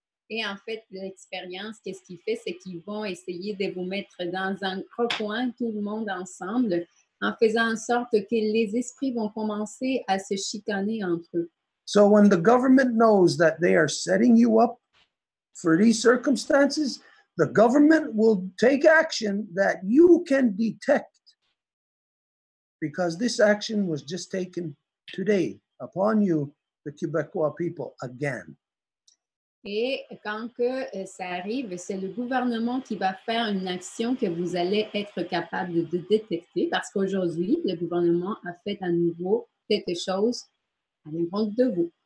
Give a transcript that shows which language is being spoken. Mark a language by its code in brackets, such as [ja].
[fr] Et en fait, l'expérience, qu'est-ce qu'il fait, c'est qu'ils vont essayer de vous mettre dans un recoin, tout le monde ensemble, en faisant en sorte que les esprits vont commencer à se chicaner entre eux. [en] So when the government knows that they are setting you up for these circumstances, the government will take action that you can detect, because this action was just taken today upon you, the Quebecois people, again. [fr] Et quand que ça arrive, c'est le gouvernement qui va faire une action que vous allez être capable de détecter, parce qu'aujourd'hui, le gouvernement a fait à nouveau quelque chose à l'encontre de vous.